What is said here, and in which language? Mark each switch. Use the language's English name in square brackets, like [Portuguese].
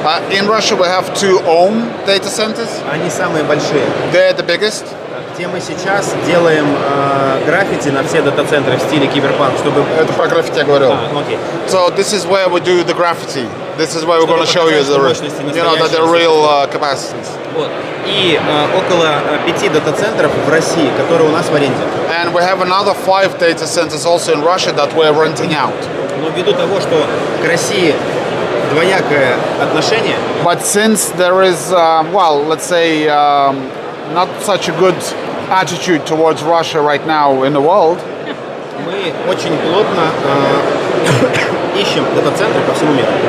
[English] In Russia, we have 2 own data centers. [Russian] Они самые большие. [English] They're the biggest. [Russian] Где мы сейчас делаем граффити на все дата-центры в стиле киберпанк, чтобы... Это про граффити я говорил. Окей. [English] So this is where we do the graffiti. This is where we're going to show you the real capacities. [Russian] Вот. И около 5 дата-центров в России, которые у нас в аренде. [English] And we have another 5 data centers also in Russia that we're renting out. [Russian] Но ввиду того, что к России двоякое отношение. [English] But since there is, well, let's say, not such a good attitude towards Russia right now in the world, [Russian] мы очень плотно ищем дата-центры по всему миру.